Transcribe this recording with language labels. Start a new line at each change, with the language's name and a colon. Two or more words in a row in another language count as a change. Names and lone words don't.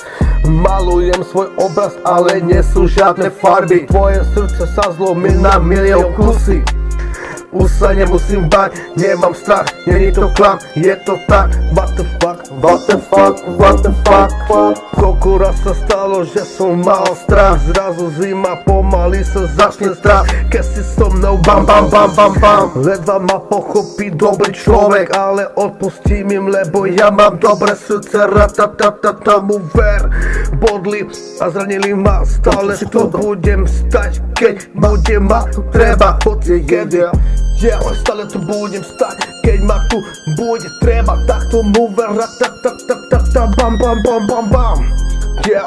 Slovak: Malujem svoj obraz, ale nie sú žiadne farby. Tvoje srdce sa zlomí na milión kusy. Už sa nemusím bať, nemám strach, není to klam, je to tak.
English: What the fuck, what the fuck, what the fuck.
Slovak: Koľko raz sa stalo, že som mal strach. Zrazu zima, pomaly sa začne strach. Keď si so mnou bam bam bam bam bam. Ledva ma pochopí dobrý človek, ale odpustím im, lebo ja mám dobré srdce. Ratatatata mu ver. Bodli a zranili ma, stále to budem stať, keď bude ma tu treba. Hoci jedia, stále tu budem stať, keď ma tu bude treba. Tak tomu ver. Ratatatata bam bam bam bam bam. Yeah.